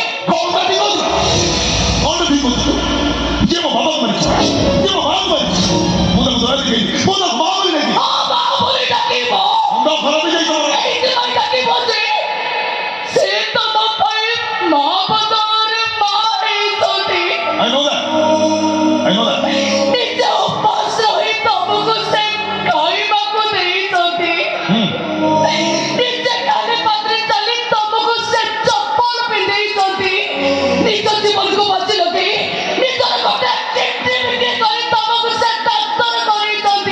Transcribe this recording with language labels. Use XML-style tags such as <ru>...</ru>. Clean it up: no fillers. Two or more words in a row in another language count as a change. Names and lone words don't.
<or>କଣଟା ଠିକ କହୁଛୁ? କଣଟା ଠିକ କହୁଛୁ? ଯିଏ ମୋ ବାବାକୁ ମାରିଛି, ଯିଏ ମୋ ମାଆକୁ ମାରିଛି, ମୁଁ ତାକୁ ଦୟା ଦେଖେଇଲି, ମୁଁ ତାକୁ ମା ବୋଲି ଡାକିଲି। ହଁ ମା ବୋଲି ଡାକିବ। ମୁଣ୍ଡ ଖରାପ ହେଇଯାଇଛି ମୋର। ଏଇଥିପାଇଁ ଡାକିବ ଯେ ସେ ତମ ପାଇଁ ମା ବଦଳରେ ମା ହେଇଛନ୍ତି।</or> <en>I know that.</en> <or>ନିଜ ଉପାସ ରହି ତମକୁ ସେ ଖାଇବାକୁ ଦେଇଛନ୍ତି। ନିଜେ କାନେ ପାତ୍ରେ ଚାଲି ତମକୁ ସେ ଚପଲ ପିନ୍ଧେଇଛନ୍ତି। ନିଜ ଜୀବନକୁ ବାଜି ଲଗେଇ ନିଜର ଗୋଟେ କିଡନୀ ବିକ୍ରି କରି ତମକୁ ସେ ଡାକ୍ତର କରେଇଛନ୍ତି।</or>